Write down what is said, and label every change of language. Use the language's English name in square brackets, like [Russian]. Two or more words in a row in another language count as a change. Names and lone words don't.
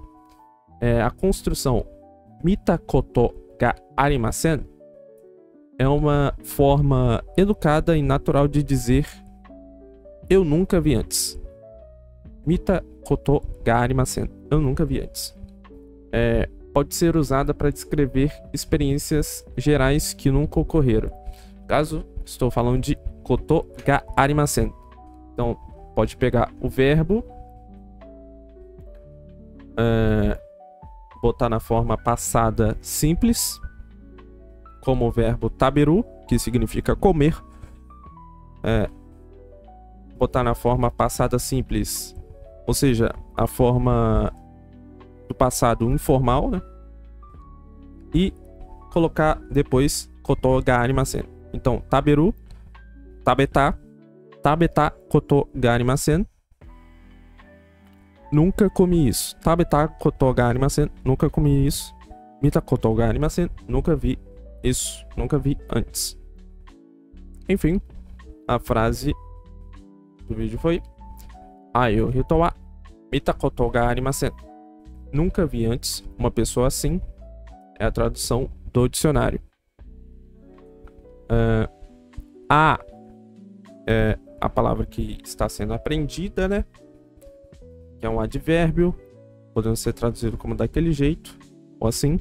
[Portuguese] A construção [Japanese] 見たことがありません [Portuguese] é uma forma educada e natural de dizer eu nunca vi antes. [Japanese] 見たことがありません. [Portuguese] Eu nunca vi antes. Pode ser usada para descrever experiências gerais que nunca ocorreram. Caso estou falando de [Japanese] ことがありません. [Portuguese] Então, pode pegar o verbo, botar na forma passada simples, como o verbo taberu, que significa comer. Botar na forma passada simples, ou seja, a forma do passado informal, né? e colocar depois [Japanese] ことがありません. Então, 食べる、食べた、食べたことがありません. [Portuguese] Nunca comi isso. [Japanese] 食べたことがありません. [Portuguese] Nunca comi isso. [Japanese] 見たことがありません. [Portuguese] Nunca vi isso. Nunca vi antes. Enfim, a frase do vídeo foi: [Japanese] ああいう人は見たことがありません. [Portuguese] Nunca vi antes uma pessoa assim. É a tradução do dicionário. A é a palavra que está sendo aprendida, né? Que é um advérbio, podendo ser traduzido como daquele jeito, ou assim.